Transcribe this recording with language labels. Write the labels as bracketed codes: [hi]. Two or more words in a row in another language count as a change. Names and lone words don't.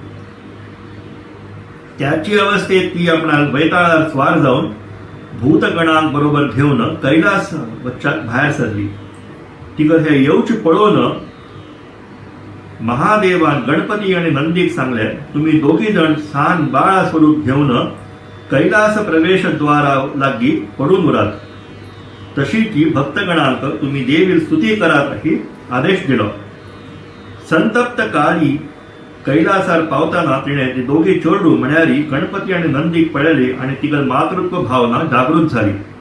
[kok] त्याची अवस्थेत ती आपणाक बैताळार स्वार जाऊन भूतगणांक बरोबर घेऊन कैलास वच्चाक भायर सरली. तिका हे येवचे पळोवन महादेवान गणपती आणि नंदीक सांगले, तुम्ही दोघी जण सान बाळा स्वरूप घेऊन कैलास प्रवेश द्वारा लागी पडून उरात. तशी ती भक्तगणांक तुम्ही देवी स्तुती करात ही आदेश दिलो. संतप्त काळी कैलासार पावताना तिने ती दोघी चोरडू म्हण्यारी गणपती आणि नंदीक पळयली आणि तिगल मातृत्व भावना जागृत झाली.